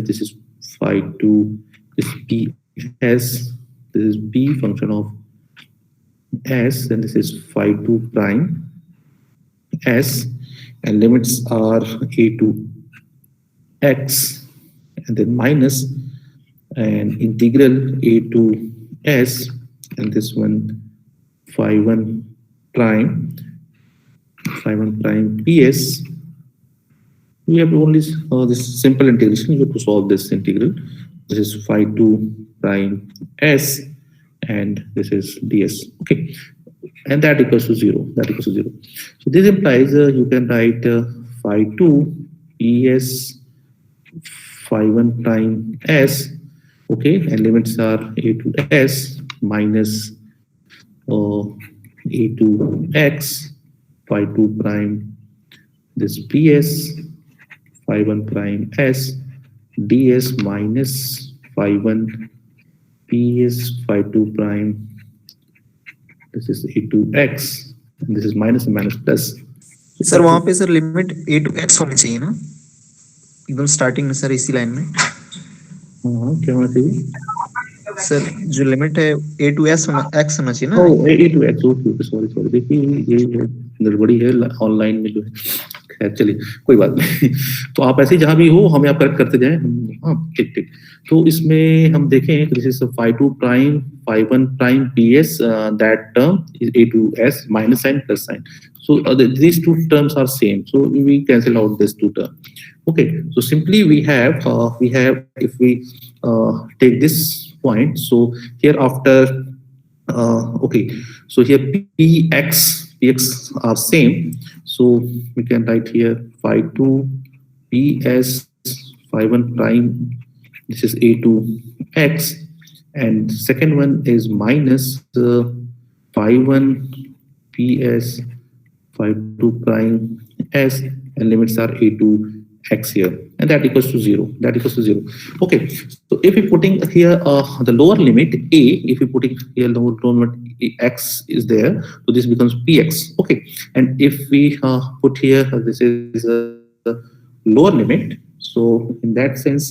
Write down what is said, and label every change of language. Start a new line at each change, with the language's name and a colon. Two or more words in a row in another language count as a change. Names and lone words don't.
English: This is phi 2, this ps, this is p function of s, and this is phi 2 prime s, and limits are a to x, and then minus and integral a to s, and this one phi 1 prime ps. We have to only this simple integration. You have to solve this integral. This is phi 2 prime s, and this is ds. Okay, and that equals to 0. So this implies you can write phi 2 ps phi 1 prime s. Okay, and limits are a to s minus a to x phi 2 prime this ps phi 1 prime s ds minus phi 1 ps phi 2 prime. This is a2x and this is minus and minus plus.
Hindi: सर वहां पे सर लिमिट
English: a to x
Hindi: होनी चाहिए ना एकदम स्टार्टिंग में सर इसी लाइन में। हाँ क्या होना चाहिए सर जो लिमिट है
English: a to x
Hindi: होना चाहिए ना। a2x
English: okay okay sorry sorry
Hindi: देखिए ये गड़बड़ी है ऑनलाइन में जो है। खैर चलिए कोई बात नहीं। तो आप ऐसे जहां भी हो हमें आप करेक्ट करते जाएं। हाँ ठीक ठीक। तो इसमें हम देखें
English: this is phi 2 prime phi 1 prime ps that term is a2s minus sign plus sign. So these two terms are same, so we cancel out these two terms. Okay, so simply we have if we take this point, so here after okay, so here px are same, so we can write here phi 2 ps phi 1 prime, this is a2x, and second one is minus phi 1 ps phi 2 prime s, and limits are a2x here, and that equals to 0. That equals to 0. Okay, so if we putting here the lower limit a, if we putting here lower limit x is there, so this becomes px. Okay, and if we put here this is lower limit, so in that sense